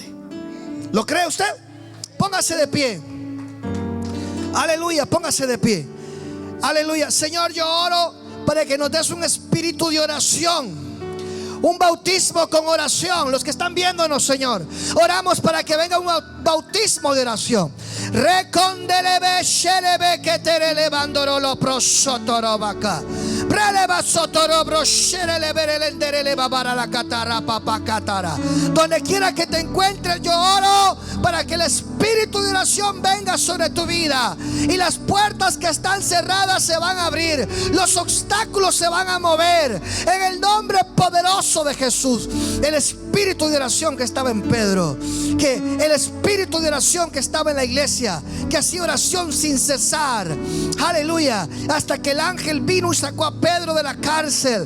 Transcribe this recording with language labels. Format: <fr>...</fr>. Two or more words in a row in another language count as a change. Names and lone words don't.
<es>¿Lo cree usted? Póngase de pie. Aleluya, póngase de pie. Aleluya. Señor, yo oro para que nos des un espíritu de oración, un bautismo con oración. Los que están viéndonos, Señor, oramos para que venga un bautismo de oración. Recondelebe shelebe que te relevandoro lo prosotorobaca. Preleva sotorobro shelele berelendere babara la catara papacatara. Donde quiera que te encuentres, yo oro para que el espíritu espíritu de oración venga sobre tu vida y las puertas que están cerradas se van a abrir, los obstáculos se van a mover en el nombre poderoso de Jesús. El espíritu de oración que estaba en Pedro, que el espíritu de oración que estaba en la iglesia, que hacía oración sin cesar, aleluya, hasta que el ángel vino y sacó a Pedro de la cárcel.</es>